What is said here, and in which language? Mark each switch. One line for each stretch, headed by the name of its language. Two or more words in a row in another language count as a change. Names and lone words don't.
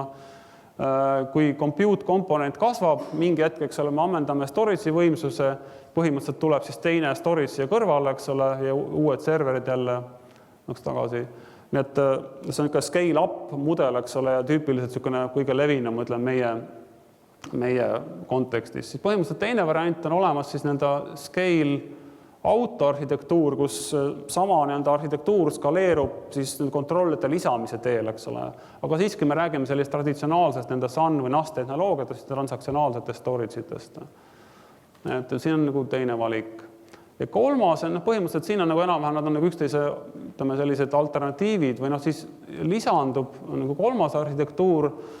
Estonian: Kui compute komponent kasvab, mingi hetk, eks ole, me ammendame storage'i võimsuse, põhimõtteliselt tuleb siis teine storage siia kõrvale, eks ole, ja uued serverid jälle tagasi. Nii et see on ikka scale-up mudel, eks ole, ja tüüpiliselt niisugune kõige levinum, ütlen meie kontekstis. Siis põhimõtteliselt teine variant on olemas siis nende scale-out arhitektuur, kus sama arhitektuur skaleerub siis kontrollide lisamise teel, eks ole. Aga siiski me räägime sellist traditsionaalsest nende SAN või NAS tehnoloogiatest, transaktsionaalsetest storage'itest. Et siin on nagu teine valik. Ja kolmas on põhimõtteliselt siin on nagu enam-vähem, nad on nagu üksteise sellised alternatiivid või siis lisandub nagu kolmas arhitektuur.